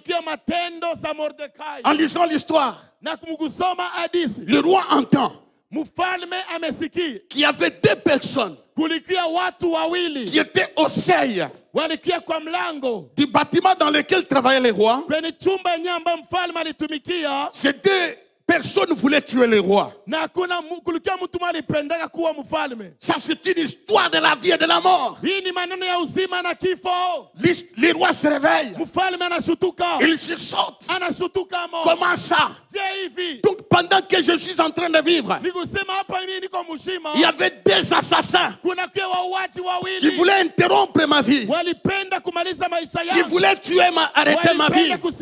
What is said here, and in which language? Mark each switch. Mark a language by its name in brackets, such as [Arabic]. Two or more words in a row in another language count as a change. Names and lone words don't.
[French] En lisant l'histoire, le roi entend qu'il y avait deux personnes qui étaient au seuil du bâtiment dans lequel travaillaient les rois. Ces deux personne ne voulait tuer le roi. [Swahili] Na kuna kulikuwa mtu mmoja alipendaka kuwa mfalme. [French] Ça, c'est une histoire de la vie et de la mort. [Swahili] Hii ni maneno ya uzima na kifo. [French] Les rois se réveillent. [Swahili] Mfalme anashutuka. [French] Ils sursautent. [Swahili] Anashutuka mo. [French] Comment ça? Donc, pendant que je suis en train de vivre, il y avait des assassins qui voulaient interrompre ma vie. Qui voulaient tuer arrêter ma vie.